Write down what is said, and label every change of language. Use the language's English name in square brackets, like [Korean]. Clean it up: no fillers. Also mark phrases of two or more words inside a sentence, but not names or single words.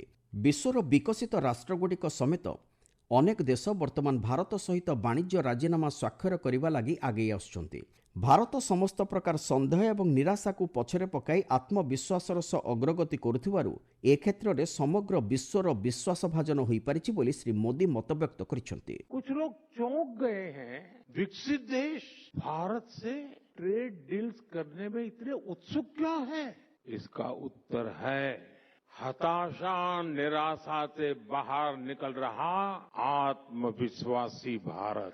[Odia] ବିଶ୍ୱର ବିକଶିତ ରାଷ୍ଟ୍ରଗୁଡ଼ିକ ସମେତ ଅନେକ ଦେଶ ବର୍ତ୍ତମାନ ଭାରତ ସହିତ ବାଣିଜ୍ୟ ରାଜିନାମା ସ୍ୱାକ୍ଷର କରିବା ଲାଗି ଆଗେଇ ଆସୁଛନ୍ତି। ଭାରତ ସମସ୍ତ ପ୍ରକାର ସନ୍ଦେହ ଏବଂ ନିରାଶାକୁ ପଛରେ ପକାଇ ଆତ୍ମବିଶ୍ୱାସର ସହ ଅଗ୍ରଗତି କରୁଥିବାରୁ ଏ କ୍ଷେତ୍ରରେ ସମଗ୍ର ବିଶ୍ୱର ବିଶ୍ୱାସଭାଜନ ହୋଇପାରିଛି ବୋଲି ଶ୍ରୀ ମୋଦି ମତବ୍ୟକ୍ତ କରିଛନ୍ତି। [Hindi] कुछ लोग चौंक गए हैं, विकसित देश भारत से [English] trade deals [Hindi] करने में इतने उत्सुक क्या है? इसका उत्तर है हताशा निराशा से बाहर निकल रहा आत्मविश्वासी भारत।